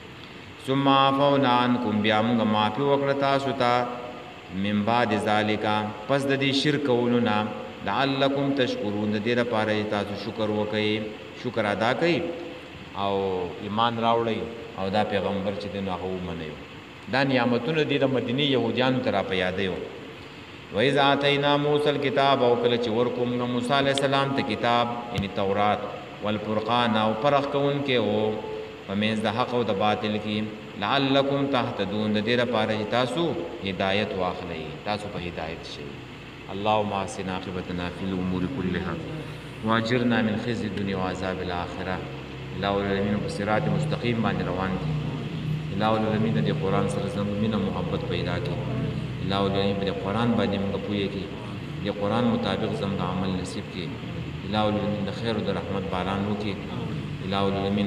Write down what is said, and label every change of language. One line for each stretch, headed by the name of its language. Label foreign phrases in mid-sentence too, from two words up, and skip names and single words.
Arabic: ثم عفونا عنکم
Pashto: بیا موږ معافي وکړه تاسو ته
Arabic: من بعد ذالک
Pashto: پس د دې شرک کولو نه
Arabic: لعلکم تشکرون
Pashto: د دې لپاره تاسو شکر وکړئ شکر ادا کړئ او ایمان راوړئ او دا پیغمبر چې دین هغه ومنئ دا نعمتونه دي د مدینه يهوديانو ته را په یادیو
Arabic: وَإِذْ آتَيْنَا مُوسَى الْكِتَابَ
Pashto: او کله چې ورکوم موسی
Arabic: علیه السلام
Pashto: ته کتاب یعنی تورات والفرقان او پرخ کوونکې او په منځ د حق او د باطل کې
Arabic: لعلکم تهتدون
Pashto: د دې لپاره چې تاسو هدایت واخلئ تاسو په هدایت شئ
Arabic: اللهم احسن عاقبتنا فی الامور كلها واجرنا من خزي الدنيا وعذاب الاخره الہ العالمین
Pashto: په صراط مستقیم باندې روان دي
Arabic: الہ العالمین
Pashto: د قرآن سره زموږ مینه محبت پیدا کړي
Arabic: الہ العالمین
Pashto: په قرآن باندې موږ پوهیږي د قرآن مطابق زموږ عمل نصیب کړي
Arabic: الہ العالمین
Pashto: د خیر او د رحمت باران وکړي
Arabic: الہ العالمین